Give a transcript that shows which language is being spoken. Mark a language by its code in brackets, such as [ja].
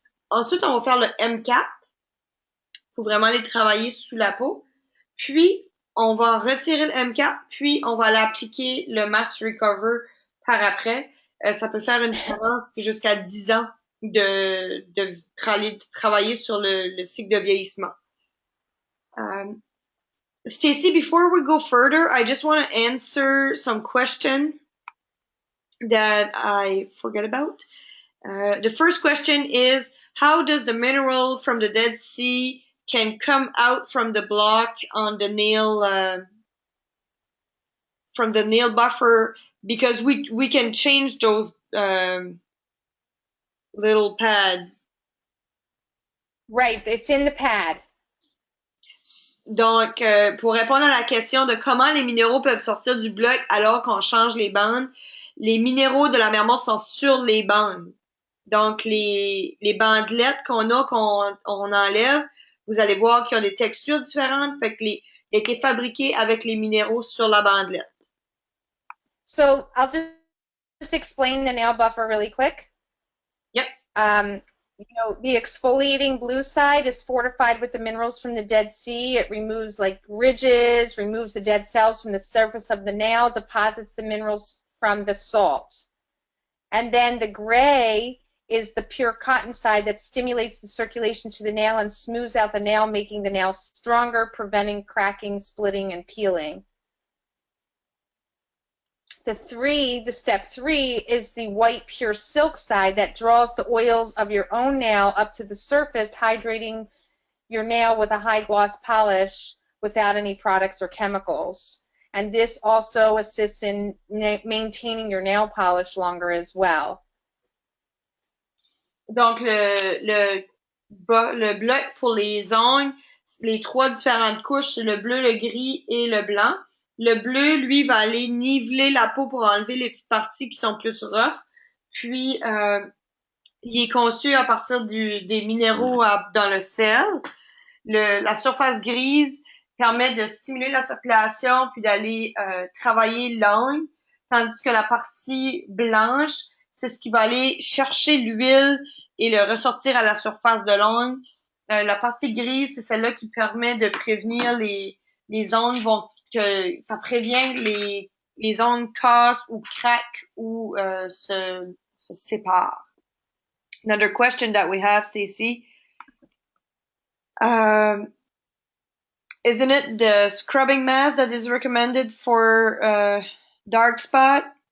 [fr] Ensuite, on va faire le M4 pour vraiment aller travailler sous la peau. Puis, on va retirer le M4, puis on va l'appliquer le mask recover par après. Ça peut faire une différence jusqu'à 10 ans de travailler sur le cycle de vieillissement. [en] Stacy, before we go further, I just want to answer some question that I forget about. The first question is, how does the mineral from the Dead Sea can come out from the block on the nail, from the nail buffer? Because we can change those little pad. Right, it's in the pad. [fr] Donc, pour répondre à la question de comment les minéraux peuvent sortir du bloc alors qu'on change les bandes, les minéraux de la mer morte sont sur les bandes. Donc, les bandelettes qu'on enlève, vous allez voir qu'ils ont des textures différentes, fait que il a été fabriqué avec les minéraux sur la bandelette. [en] So, I'll just explain the nail buffer really quick. Yep. The exfoliating blue side is fortified with the minerals from the Dead Sea. It removes like ridges, removes the dead cells from the surface of the nail, deposits the minerals from the salt. And then the gray is the pure cotton side that stimulates the circulation to the nail and smooths out the nail, making the nail stronger, preventing cracking, splitting, and peeling. The step 3 is the white pure silk side that draws the oils of your own nail up to the surface, hydrating your nail with a high gloss polish without any products or chemicals. And this also assists in maintaining your nail polish longer as well. [fr] Donc, le bloc pour les ongles, les 3 différentes couches, le bleu, le gris et le blanc. Le bleu, lui, va aller niveler la peau pour enlever les petites parties qui sont plus rough. Puis, il est conçu à partir des minéraux dans le sel. La surface grise permet de stimuler la circulation puis d'aller travailler l'ongle, tandis que la partie blanche, c'est ce qui va aller chercher l'huile et le ressortir à la surface de l'ongle La partie grise, c'est celle-là qui permet de prévenir les ondes que ça prévient les ondes cassent ou craquent ou se séparent. [en] Another question that we have, Stacy. Um, isn't it the scrubbing mask that is recommended for dark spot?